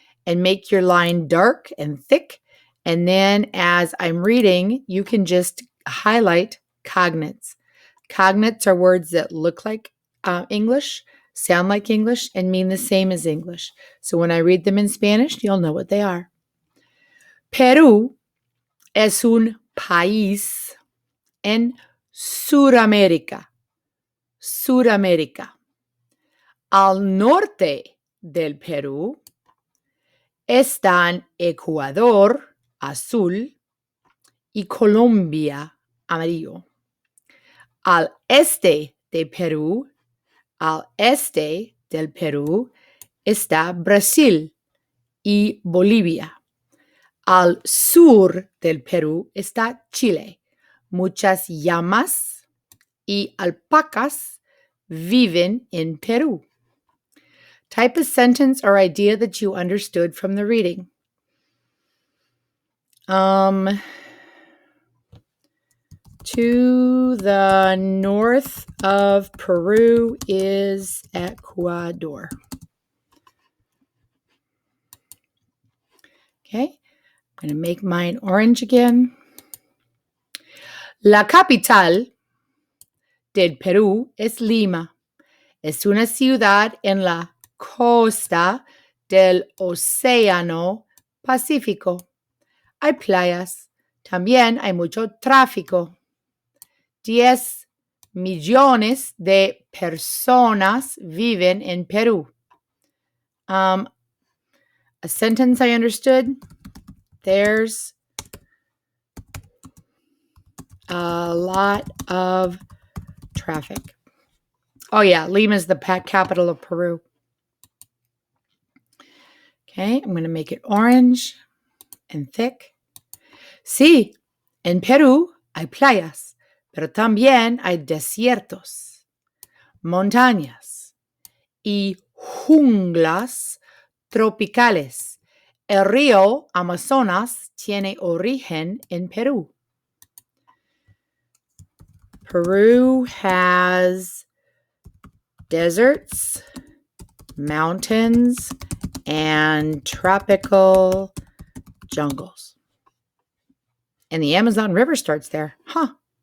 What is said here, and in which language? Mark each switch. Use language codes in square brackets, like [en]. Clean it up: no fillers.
[en] and make your line dark and thick. And then as I'm reading, you can just highlight cognates. Cognates are words that look like English, sound like English, and mean the same as English. So when I read them in Spanish, you'll know what they are. [es] Perú es un país en Suramérica. Suramérica. Al norte del Perú están Ecuador, azul, y Colombia, amarillo. Al este de Perú, al este del Perú, está Brasil y Bolivia. Al sur del Perú está Chile. Muchas llamas y alpacas viven en Perú. [en] Type a sentence or idea that you understood from the reading. To the north of Peru is Ecuador. Okay, I'm going to make mine orange again. [es] La capital del Perú es Lima. Es una ciudad en la costa del Océano Pacífico. Hay playas. También hay mucho tráfico. 10 millones de personas viven en Perú. [en] A sentence I understood. There's a lot of traffic. Oh yeah, Lima is the capital of Peru. Okay, I'm going to make it orange and thick. [es] Sí, en Perú hay playas, pero también hay desiertos, montañas y junglas tropicales. El río Amazonas tiene origen en Perú. [en] Peru has deserts, mountains, and tropical jungles. And the Amazon River starts there. Huh.